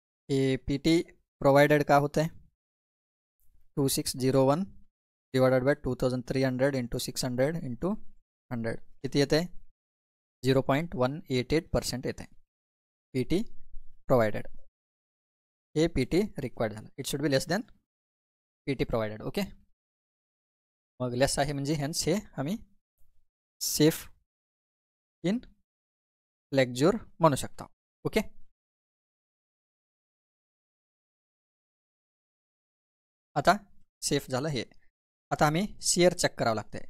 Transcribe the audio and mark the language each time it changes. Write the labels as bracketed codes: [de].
[mr] हे PT provided का होतं आहे? 2601 डिवायडेड बाय 2300 इंटू 600 इंटू 100 किती येते? 0.188% येते PT प्रोवाइडेड. हे PT रिक्वायर्ड झालं. [en] It should be less than PT provided. Okay. [mr] मग लेस आहे म्हणजे हेन्स हे आम्ही सेफ इन लेक्चर म्हणू शकता. ओके. आता सेफ झालं हे. आता आम्ही शेअर चेक करावं लागतं आहे.